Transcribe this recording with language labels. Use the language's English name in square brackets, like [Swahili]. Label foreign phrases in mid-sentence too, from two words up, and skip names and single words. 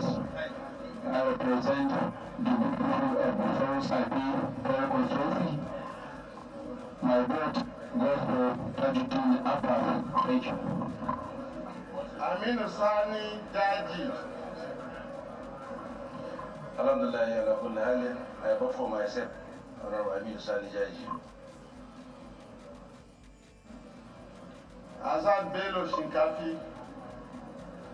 [English] I represent the people of the Forest IP Federal Constituency. My vote goes for Tajuddin Abbas. Thank you. Aminu Sani Daji. Alhamdulillah, I vote for myself, Honorable Aminu Sani Jaji. Azad Bello Shinkafi.